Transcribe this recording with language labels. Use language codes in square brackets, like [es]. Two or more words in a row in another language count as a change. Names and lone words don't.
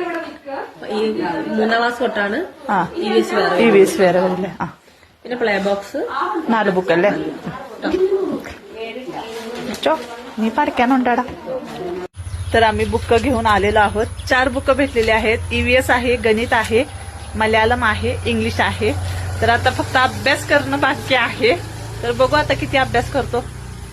[ml] ഈ 3ാം ക്ലാസ് തൊട്ടാണ് EVS വേറെ. EVS വേറെ വരില്ലേ? പിന്നെ [en] play box [ml] 4 ബുക്കല്ലേ? मी पाडक्यानोंडाडा. [mr] तर आम्ही बुक घेऊन आलेलो आहोत. 4 बुक भेटलेले आहेत. EVS आहे, गणित आहे, मल्याळम आहे, इंग्लिश आहे. तर आता फक्त अभ्यास करणं बाकी आहे. तर बघू आता किती अभ्यास करतो.